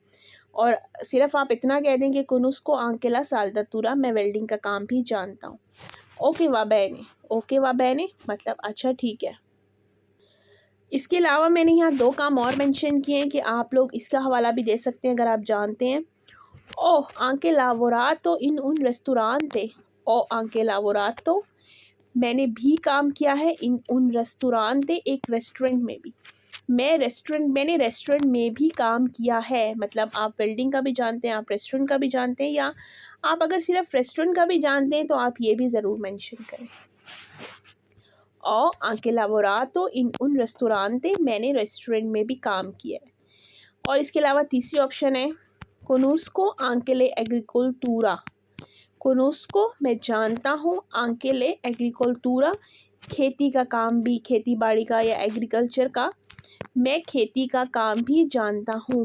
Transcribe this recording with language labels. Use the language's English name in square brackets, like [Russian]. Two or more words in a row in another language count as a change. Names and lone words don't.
[Hindi] और सिर्फ आप इतना कह दें कि [Italian] conosco anche la saldatura, [Hindi] मैं वेल्डिंग का काम भी जानता हूँ। [Italian] ok va bene, ok va bene [Hindi] मतलब अच्छा ठीक है। इसके अलावा मैंने यहाँ 2 काम और मेंशन किए हैं कि आप लोग इसका हवाला भी दे सकते हैं अगर आप जानते हैं। [Italian] ho anche lavorato in un ristorante, ho anche lavorato [Hindi] मैंने भी काम किया है, [Italian] in un ristorante [Hindi] एक रेस्टोरेंट में भी, मैंने रेस्टोरेंट में भी काम किया है। मतलब आप वेल्डिंग का भी जानते हैं, आप रेस्टोरेंट का भी जानते हैं, या आप अगर सिर्फ रेस्टोरेंट का भी जानते हैं तो आप ये भी ज़रूर मेंशन करें। [Italian] ho anche lavorato in un ristorante, [Hindi] मैंने रेस्टोरेंट में भी काम किया है। और इसके अलावा तीसरी ऑप्शन है [Italian] conosco anche l'agricoltura, [Hindi] कोनुस्को मैं जानता हूँ, [Italian] anche l'agricoltura [Hindi] खेती का काम भी, खेती बाड़ी का या एग्रीकल्चर का, मैं खेती का काम भी जानता हूँ।